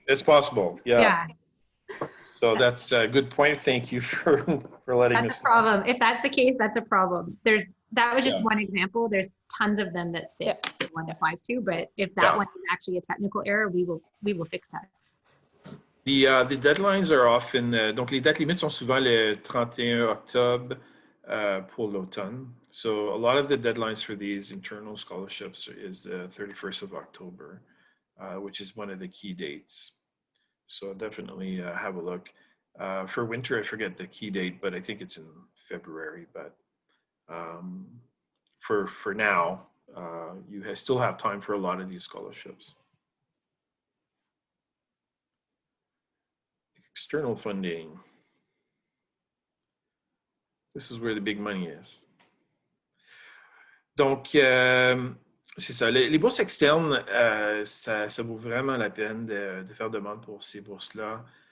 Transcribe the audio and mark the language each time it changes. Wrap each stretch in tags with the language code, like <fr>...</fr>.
<en>It's possible, yeah. So that's a good point. Thank you for letting us know. That's a problem. If that's the case, that's a problem. That was just one example. There's tons of them that say one applies to, but if that one is actually a technical error, we will fix that. The deadlines are often,</en> <fr>donc les dates limites sont souvent le 31 octobre pour l'automne.</fr> <en>So a lot of the deadlines for these internal scholarships is 31st of October, which is one of the key dates. So definitely have a look. For winter, I forget the key date, but I think it's in February. But for now, you still have time for a lot of these scholarships. External funding. This is where the big money is.</en> <fr>Donc, c'est ça. Les bourses externes, ça vaut vraiment la peine de faire demande pour ces bourses-là.</fr>